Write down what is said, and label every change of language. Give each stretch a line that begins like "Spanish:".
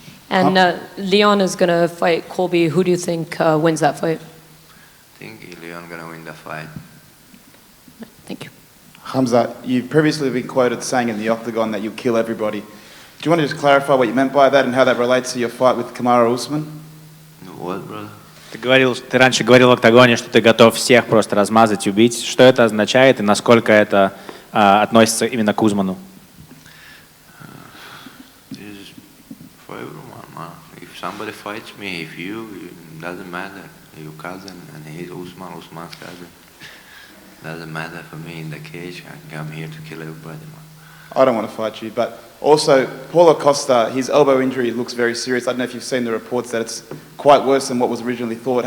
English: And Leon is going to fight Colby. Who do you think wins that fight? I think Leon gonna win the fight. Thank you. Khamzat, you've previously been quoted saying in the octagon that you'll kill everybody. Do you want to just clarify what you meant by that and how that relates to your fight with Kamaru Usman? What, brother?
Russian: Ты раньше говорил в октагоне, что ты готов всех просто размазать, убить. Что это означает и насколько это относится именно к Узману?
English: This is for everyone, man. If somebody fights me, if you, it doesn't matter. Your cousin and he's Usman's cousin. Doesn't matter for me in the cage. I come here to kill everybody, man. I don't want to fight you, but also Paulo Costa, his elbow injury looks very serious. I don't know if you've seen the reports that it's quite worse than what was originally thought.